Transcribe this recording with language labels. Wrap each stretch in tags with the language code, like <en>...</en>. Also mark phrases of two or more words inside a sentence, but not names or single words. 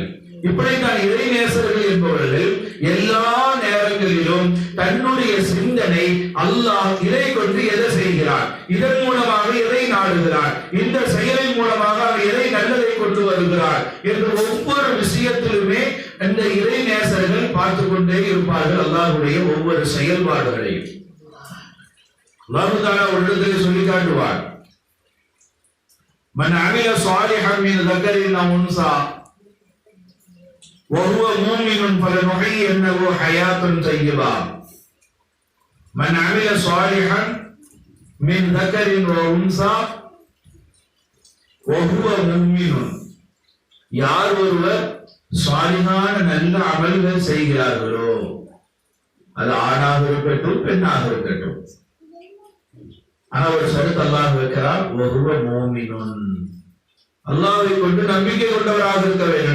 <ta>இப்படித்தான் இறைநேசர்கள் என்பவர்கள் எல்லா நேரங்களிலும் தன்னுடைய சிந்தனை அல்லாஹ் இதை கொண்டு எதை செய்கிறார், இதன் மூலமாக எதை நாடுகிறார், இந்த செயலின் மூலமாக அவர் எதை நல்லதை கொண்டு வருகிறார் என்று ஒவ்வொரு விஷயத்திலுமே இந்த இறைநேசர்கள் பார்த்து கொண்டே இருப்பார்கள் அல்லாஹ்வுடைய ஒவ்வொரு செயல்பாடுகளையும்.</ta> <ar>الله تعالى</ar> <ta>ஒரு இடத்தில் சொல்லி காட்டுவார்,</ta> <ar>من عمل صالحا من ذكر أو أنثى وهو مؤمن فلنحيينه حياة طيبة. من عمل صالحا من ذكر وأنثى وهو مؤمن.</ar> <ta>யார் ஒருவர் சாலிஹான நல்ல அமல்கள் செய்கிறார்களோ, அது ஆணாக இருக்கட்டும் பெண்ணாக இருக்கட்டும், ஆனா ஒரு ஷரத் அல்லாஹ் வைக்கிறார்,</ta> <ar>وهو مؤمن.</ar> <ta>அல்லாஹ்வை கொண்டு நம்பிக்கை கொண்டவராக இருக்க வேண்டும்.</ta>